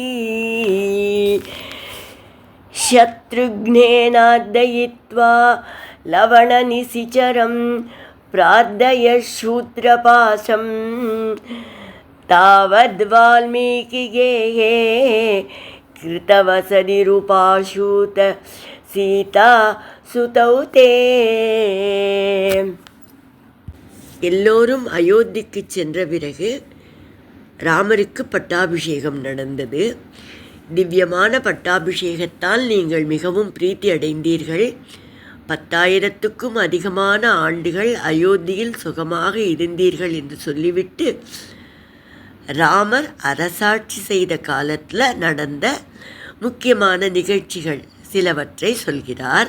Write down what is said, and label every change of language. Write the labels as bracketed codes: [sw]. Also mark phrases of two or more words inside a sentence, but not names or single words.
[sa] शत्रुघ्नेनार्दयित्वा लवणनिशिचरं प्रार्थय शूद्रपाशं तावद्वाल्मीकिगेहे कृतवसतिरुपाशूत सीता सुतौ ते. [ta] எல்லோரும் அயோத்திக்கு சென்ற பிறகு ராமருக்கு பட்டாபிஷேகம் நடந்தது. திவ்யமான பட்டாபிஷேகத்தால் நீங்கள் மிகவும் பிரீத்தி அடைந்தீர்கள். 10,000க்கும் அதிகமான ஆண்டுகள் அயோத்தியில் சுகமாக இருந்தீர்கள் என்று சொல்லிவிட்டு ராமர் அரசாட்சி செய்த காலத்தில் நடந்த முக்கியமான நிகழ்ச்சிகள் சிலவற்றை சொல்கிறார்.